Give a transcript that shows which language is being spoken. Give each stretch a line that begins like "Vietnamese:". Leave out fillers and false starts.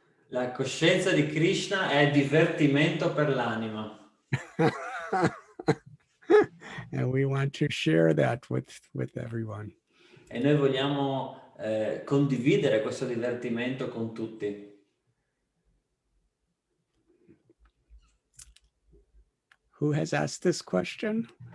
Italian: La coscienza di Krishna è divertimento per l'anima.
English: And we want to share that with everyone.
Italian: E noi vogliamo condividere questo divertimento con tutti.
English: Who has asked this question?